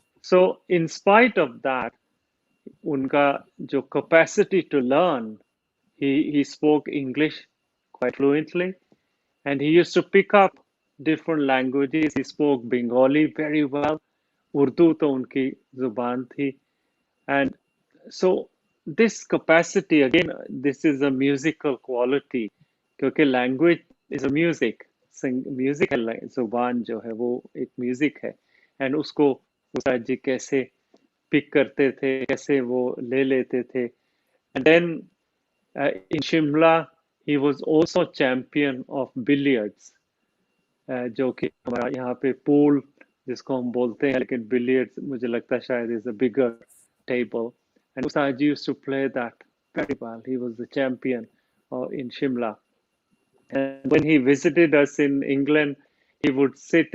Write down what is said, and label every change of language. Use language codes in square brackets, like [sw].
[en] So in spite of that, [hi] unka jo [en] capacity to learn, he spoke English quite fluently, and he used to pick up different languages. He spoke Bengali very well, [hi] Urdu तो उनकी जुबान थी. [en] And so this capacity, again, this is a musical quality, [hi] क्योंकि [en] language is a music. [hi] Music है, जुबान जो है वो एक म्यूजिक है. एंड उसको उस्ताद जी कैसे पिक करते थे, कैसे वो ले लेते थे. [en] and then in Shimla he was also champion of billiards, [hi] जो कि हमारा यहाँ पे पूल जिसको हम बोलते हैं, लेकिन बिलियर्ड्स मुझे लगता है शायद [en] Is a bigger table. एंड Ustad used to play that very well. He was the champion in Shimla. And when he visited us in England, he would sit.